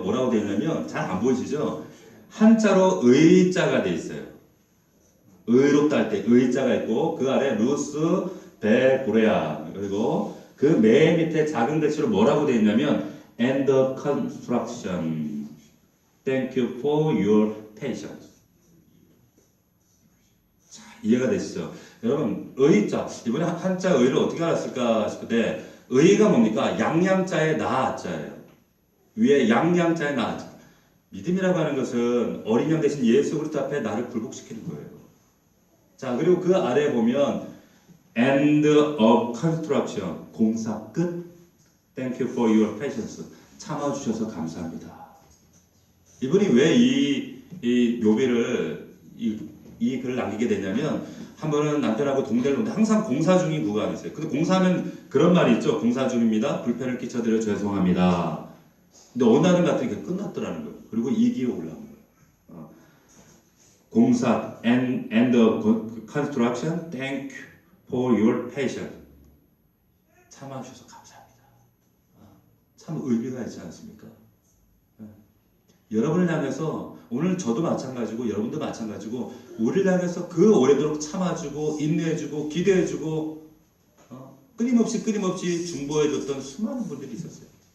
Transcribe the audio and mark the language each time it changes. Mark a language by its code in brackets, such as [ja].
[ko] 뭐라고 되어 있냐면, 잘 안 보이시죠? 한자로 의자가 돼 있어요. 의롭다 할 때 의자가 있고, 그 아래 루스 베고레아, 그리고 그 맨 밑에 작은 글씨로 뭐라고 되어 있냐면 [en] and the construction. Thank you for your patience. [ko] 자, 이해가 되시죠? 여러분, 의자, 이번에 한자 의를 어떻게 알았을까 싶은데, 의가 뭡니까? 양양자의 나자예요. 위에 양양자의 나자. 믿음이라고 하는 것은 어린 양 대신 예수 그리스도 앞에 나를 굴복시키는 거예요. 자, 그리고 그 아래에 보면 [en] end of construction, [ko] 공사 끝. [en] Thank you for your patience. [ko] 참아주셔서 감사합니다. 이분이 왜 이 묘비를 이 글을 남기게 됐냐면, 한 번은 남편하고 동대를 오는데 항상 공사 중인 구간이었어요. 근데 공사하면 그런 말이 있죠. 공사 중입니다. 불편을 끼쳐드려 죄송합니다. 근데 어느 날은 같은 게 끝났더라는 거예요. 그리고 2기에 올라온 거예요. [en] 공사 and of construction, thank you for your patience. [ko] 참아주셔서 감사합니다. 참 의미가 있지 않습니까? 여러분을 향해서, 오늘 저도 마찬가지고 여러분도 마찬가지고, 우리를 향해서 그 오래도록 참아주고 인내해주고 기대해주고 끊임없이 중보해줬던 수많은 분들이 있었어요.